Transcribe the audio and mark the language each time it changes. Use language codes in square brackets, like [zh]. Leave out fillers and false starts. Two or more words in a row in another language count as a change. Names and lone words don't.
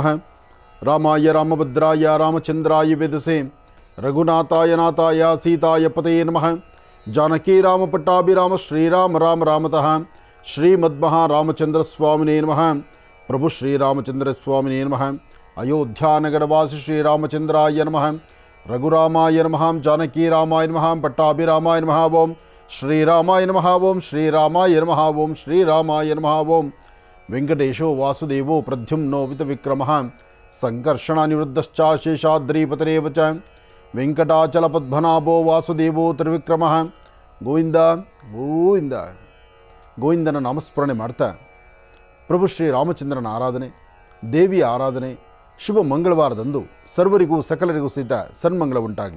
[sa] ರಾಮಾಯ ರಾಮಭದ್ರಾಯ ರಾಮಚಂದ್ರಾಯ ವೇದಸೇ ರಘುನಾಥಾಯ ನಾಥಾಯ ಸೀತಾಯ ಪತಯೇ ನಮಃ. ಜಾನಕೀ ರಾಮ ಪಟ್ಟಾಭಿರಾಮ ಶ್ರೀರಾಮ ರಾಮ ರಾಮತಃ ಶ್ರೀಮದ್ಮಹಾರಾಮಚಂದ್ರ ಸ್ವಾಮಿನೇ ನಮಃ. ಪ್ರಭು ಶ್ರೀರಾಮಚಂದ್ರ ಸ್ವಾಮಿನೇ ನಮಃ. ಅಯೋಧ್ಯಾನಗರವಾಸಿ ಶ್ರೀರಾಮಚಂದ್ರಾಯ ನಮಃ. ರಘುರಾಮಾಯ ನಮಃ. ಜಾನಕೀ ರಾಮಾಯ ನಮಃ. ಪಟ್ಟಾಭಿರಾಮಾಯ ನಮಃ. ಓಂ ಶ್ರೀರಾಮಾಯ ನಮಃ. ಓಂ ಶ್ರೀರಾಮಾಯ ನಮಃ. ಓಂ ಶ್ರೀರಾಮಾಯ ನಮಃ. ಓಂ ವೆಂಕಟೇಶೋ ವಾಸುದೇವೋ ಪ್ರದ್ಯುಮ್ನೋ ವಿತವಿಕ್ರಮಃ ಸಂಕರ್ಷಣ ನಿವೃದ್ಧಶ್ಚ ಶೇಷಾದ್ರಿಪತರೇವ ಚ ವೆಂಕಟಾಚಲಪದ್ಮನಾಭೋ ವಾಸುದೇವೋ ತ್ರಿವಿಕ್ರಮಃ. ಗೋವಿಂದ ಗೋವಿಂದ. [kn] ಗೋವಿಂದನ ನಾಮಸ್ಮರಣೆ ಮಾಡ್ತಾ ಪ್ರಭು ಶ್ರೀ ರಾಮಚಂದ್ರನ ಆರಾಧನೆ, ದೇವಿಯ ಆರಾಧನೆ, ಶುಭ ಮಂಗಳವಾರದಂದು ಸರ್ವರಿಗೂ ಸಕಲರಿಗೂ ಸಹಿತ ಸನ್ಮಂಗಳ ಉಂಟಾಗಲಿ.